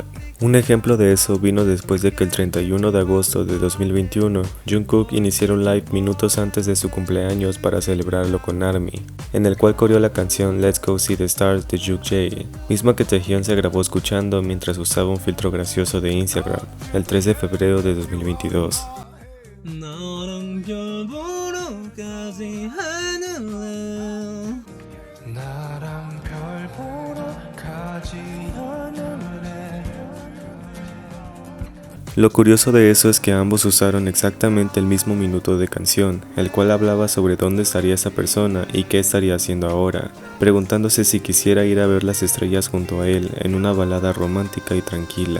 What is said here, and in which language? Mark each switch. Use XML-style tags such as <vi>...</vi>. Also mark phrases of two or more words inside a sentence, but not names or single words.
<es>Un ejemplo de eso vino después de que el 31 de agosto de 2021, Jungkook iniciara un live minutos antes de su cumpleaños para celebrarlo con ARMY, en el cual coreó la canción Let's Go See the Stars de Jukjae, misma que Taehyun se grabó escuchando mientras usaba un filtro gracioso de Instagram, el 3 de febrero de 2022.</es> <ko>너랑 별 보러 가지 않을래 나랑 별 보러 가지 않을래.</ko> <es>Lo curioso de eso es que ambos usaron exactamente el mismo minuto de canción, el cual hablaba sobre dónde estaría esa persona y qué estaría haciendo ahora, preguntándose si quisiera ir a ver las estrellas junto a él en una balada romántica y tranquila.</es>